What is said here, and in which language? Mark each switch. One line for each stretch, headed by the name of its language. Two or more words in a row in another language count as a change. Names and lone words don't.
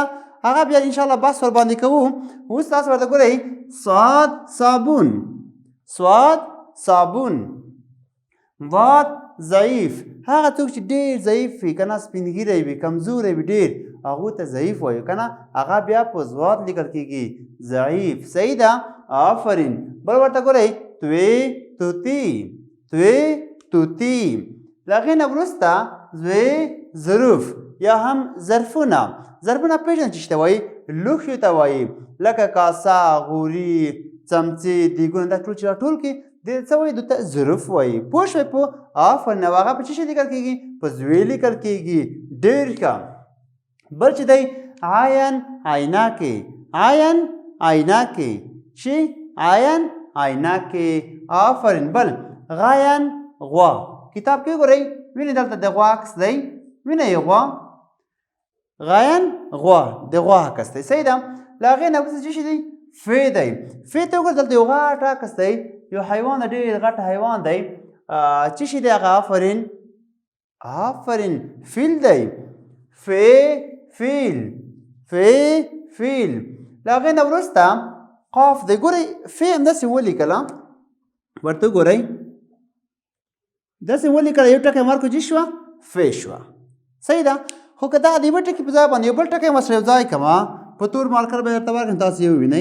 Pashto: هغه بیا انشاءالله بحث ورباندې کوو. اوس تاسو ورته ګورئ: سواد صابون، سواد صابون. ضاد ضعیف، هغه څوک چې ډېر ضعیف وي که نه، سپین ږیری وي، کمزوری وي ډېر، هغو ته ضعیف وایو که نه، هغه بیا په ضاد لیکل کېږي، ضعیف. صحیح ده، آفرین. بل ورته ګورئ: توی توتي، توی توتي. له هغې نه وروسته زوی ظروف یا هم ظرفونه. ظرفونه پېژنئ چې ته وایي، لوښیو ته وایي، لکه کاسه، غوري، څمڅې، دیګونه، دا ټول چې راټول کړي دې څه وایي؟ دوی ته ظروف وایي. پوه شوئ؟ په آفرین. او هغه په څه شي لیکل کېږي؟ په زوی لیکل کېږي. ډېر ښه. بل چې دی عین عینکې، عین عینکې، چې عین عینکې. آفرین. بل غین غوا. کتاب کې وګورئ، وینئ دلته د غوا عکس دی، وینئ غوا، غین غوا، د غوا عکس دی. صحیح ده. له هغې نه وروسته څه شي دی؟ ف دی. ف ته وګورئ، دلته یو غټ عکس دی، یو حیوان دی، ډېر غټ حیوان دی. څه شي دی هغه؟ آفرین، آفرین، فیل دی. ف فیل، ف فیل. له هغې نه وروسته قاف دی. ګورئ ف همداسې ولیکله، ورته وګورئ داسې ولیکله، یو ټکی مارکو چې شوه ف شوه. صحیح ده. خو که دغه د یوه ټکي په ځای باندې یو بل ټکی ورسره یو ځای کړمه، په تور مارکر به درته ورکړم، تاسو یې ووینئ.